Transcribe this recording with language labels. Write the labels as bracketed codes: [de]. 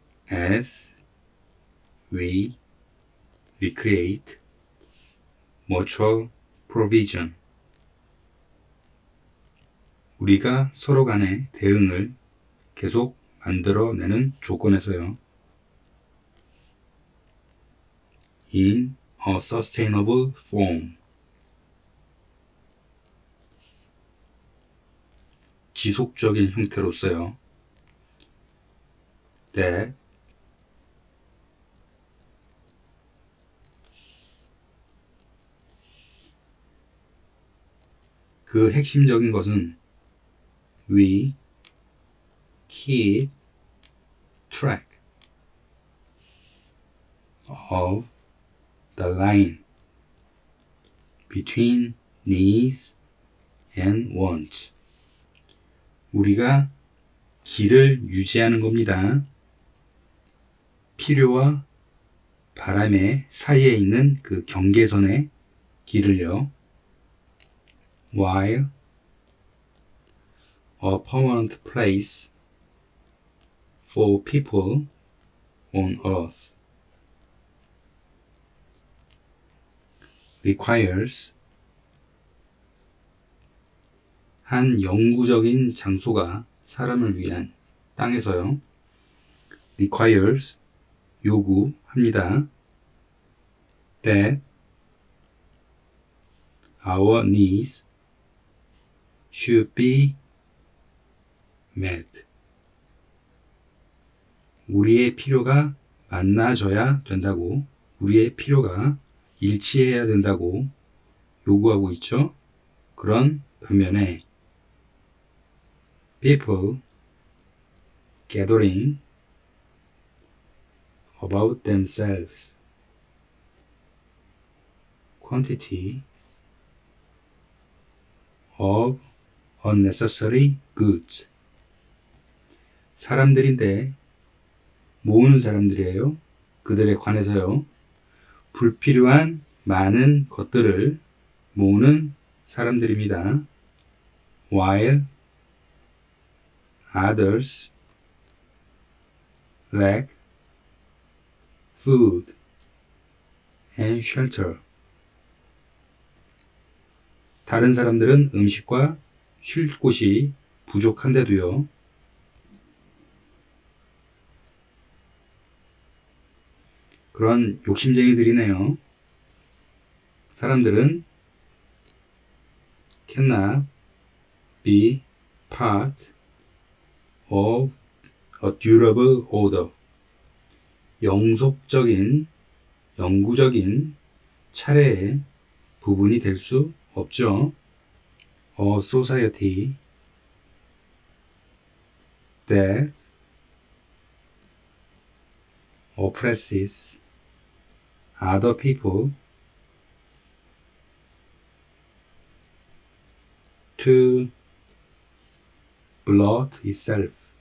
[en] As we recreate mutual provision. [ko] 우리가 서로 간의 대응을 계속 만들어내는 조건에서요. [en] In a sustainable form. [ko] 지속적인 형태로서요. [en] that [ko] 그 핵심적인 것은 [en] we keep track of the line between needs and wants. [ko] 우리가 길을 유지하는 겁니다. 필요와 바람의 사이에 있는 그 경계선의 길을요. [en] While a permanent place for people on earth requires [ko] 한 영구적인 장소가 사람을 위한 땅에서요. [en] requires [ko] 요구합니다. [en] that our needs should be met. [ko] 우리의 필요가 만나져야 된다고, 우리의 필요가 일치해야 된다고 요구하고 있죠. 그런 반면에 [en] people gathering about themselves quantity of unnecessary goods. [ko] 사람들인데 모으는 사람들이에요. 그들에 관해서요. 불필요한 많은 것들을 모으는 사람들입니다. [en] While others lack food and shelter. [ko] 다른 사람들은 음식과 쉴 곳이 부족한데도요. 그런 욕심쟁이들이네요. 사람들은 [en] cannot be part of a durable order. [ko] 영속적인, 영구적인 차례의 부분이 될 수 없죠. [en] A society that oppresses other people to bloat itself.